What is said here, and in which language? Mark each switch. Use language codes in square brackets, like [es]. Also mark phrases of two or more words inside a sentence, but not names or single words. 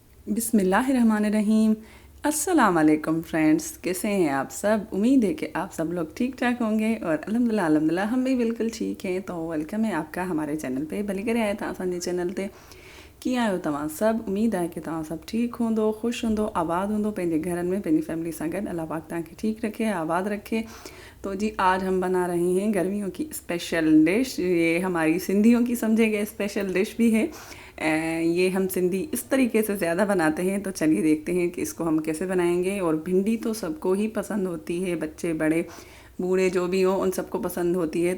[ur] बिस्मिल्लाहिर्रहमानिर्रहीम। [ar] السلام علیکم [ur] فرینڈز، کیسے ہیں آپ سب. امید ہے کہ آپ سب لوگ ٹھیک ٹھاک ہوں گے اور الحمدللہ ہم بھی بالکل ٹھیک ہیں. تو ویلکم ہے آپکا ہمارے چینل پہ. [sd] भली करे आए था असांजे चैनल ते कीअं आहियो तव्हां सब। उम्मीद है कि तव्हां सब ठीक हूंदो, ख़ुशि हूंदो, आबाद हूंदो पंहिंजे घरनि में पंहिंजी फैमिली सां गॾु। अल्लाह पाक तव्हांखे ठीक रखे, आबाद रखे। [ur] تو جی آج ہم بنا رہے ہیں گرمیوں کی اسپیشل ڈش. یہ ہماری سندھیوں کی سمجھیں گے اسپیشل ڈش بھی ہے. یہ ہم سندھی اس طریقے سے زیادہ بناتے ہیں. تو چلیے دیکھتے ہیں کہ اسکو ہم کیسے بنائیں گے۔ اور بھنڈی تو سبکو ہی پسند ہوتی ہے، بچے بڑے بوڑھے جو بھی ہوں ان سبکو پسند ہوتی ہے.